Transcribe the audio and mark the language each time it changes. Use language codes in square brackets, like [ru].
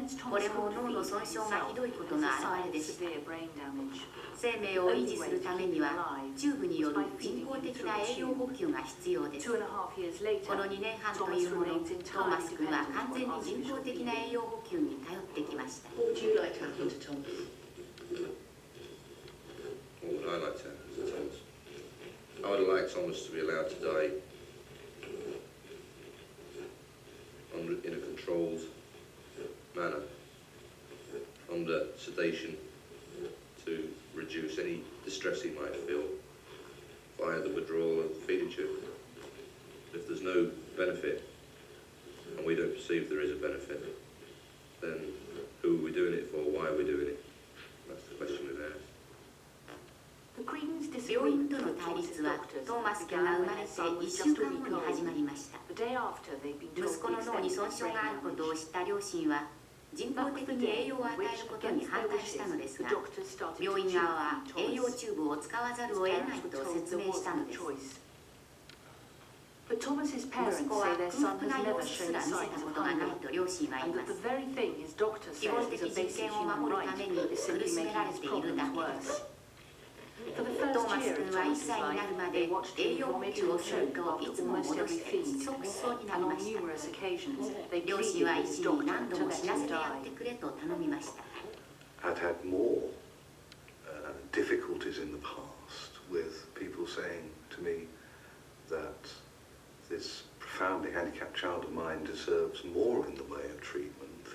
[ja] これも脳の損傷がひどいことの表れです。生命を維持するためにはチューブによる人工的な栄養補給が必要です。この2年半というもの、トーマス君は完全に人工的な栄養補給に頼ってきました。 [en] What would you like to happen to Thomas? What would I like to happen to Thomas? I would like Thomas to be allowed to die in a controlled manner, under sedation, to reduce any distress he might feel via the withdrawal of the feeding tube. If there's no benefit, and we don't perceive there is a benefit, then who are we we doing it? That's the question we've asked. [ja] 病院との対立はトーマス君が生まれて1週間後に始まりました。息子の脳に損傷があることを知った両親は人工的に栄養を与えることに反対したのですが、病院側は栄養チューブを使わざるを得ないと説明したのです。息子は空腹な様子すら見せたことがないと両親は言います。基本的人権を守るために苦しめられているだけです。トーマス君は1歳になるまで栄養補給をするといつも戻して即死そうになりました。両親は医師に何度も死なせてやってくれと頼みました。 [en] I'd had more difficulties in the past with people saying to me that this profoundly handicapped child of mine deserves more in the way of treatment.